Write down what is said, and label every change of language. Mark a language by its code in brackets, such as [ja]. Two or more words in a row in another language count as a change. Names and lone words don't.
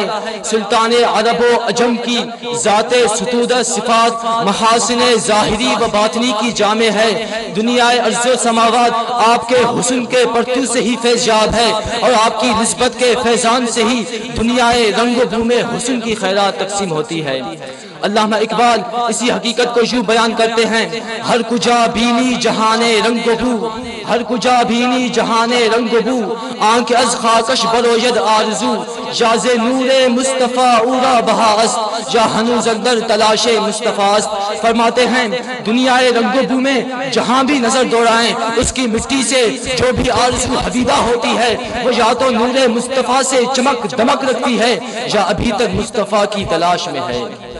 [ur] سلطان عرب و عجم کی ذات ستودہ صفات محاسن ظاہری و باطنی کی جامع ہے۔ دنیا ارض و سماوات آپ کے حسن کے پرتو سے ہی فیضیاب ہے، اور آپ کی نسبت کے فیضان سے ہی دنیا رنگ و بو میں حسن کی خیرات تقسیم ہوتی ہے۔ علامہ اقبال اسی حقیقت کو یوں بیان کرتے ہیں: [fa] ہر کجا بینی جہان رنگ و بو، ہر کجا بینی جہان رنگ و بو، آنکھ از خاکش بروید آرزو، جاز نور مصطفیٰ اورا بہا است، یا ہنوز اندر تلاش مصطفیٰ است۔ [ur] فرماتے ہیں دنیا رنگ و بو میں جہاں بھی نظر دوڑائیں، اس کی مٹی سے جو بھی آرزو حبیبہ ہوتی ہے وہ یا تو نور مصطفیٰ سے چمک دمک رکھتی ہے یا ابھی تک مصطفیٰ کی تلاش میں ہے۔